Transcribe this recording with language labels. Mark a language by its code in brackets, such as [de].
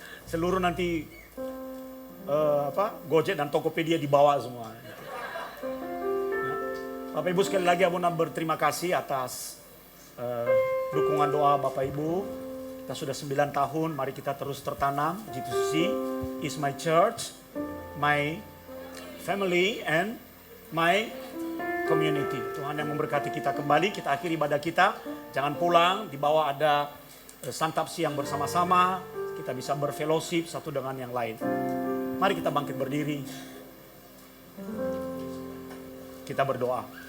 [id] Seluruh nanti Gojek dan Tokopedia dibawa semua. Bapak Ibu sekali lagi Abuna berterima kasih atas dukungan doa Bapak Ibu. Kita sudah 9 tahun, mari kita terus tertanam. [en] JTCC is my church, my family, and my community. [id] Tuhan yang memberkati kita kembali. Kita akhiri ibadah kita. Jangan pulang, di bawah ada santap siang bersama-sama. Kita bisa berfellowship satu dengan yang lain. Mari kita bangkit berdiri. Kita berdoa.